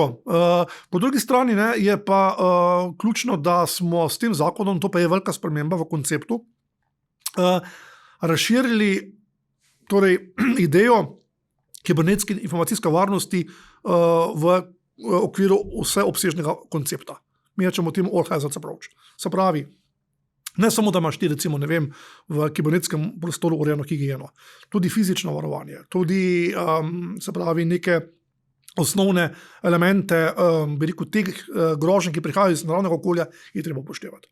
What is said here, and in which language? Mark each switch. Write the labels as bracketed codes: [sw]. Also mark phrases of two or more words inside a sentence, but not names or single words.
[sl] Po drugi strani je pa ključno, da smo s tem zakonom, to pa je velika sprememba v konceptu, razširili torej, idejo kibernetske informacijske varnosti v okviru vseobsežnega koncepta. Mi rečemo temu [en] all hazards approach. [sl] Se pravi, ne samo, da imaš ti, recimo, ne vem, v kibernetskem prostoru urejeno higieno, tudi fizično varovanje, tudi, se pravi, neke osnovne elemente, bi rekel, teh groženj, ki prihajajo iz naravnega okolja, je treba upoštevati.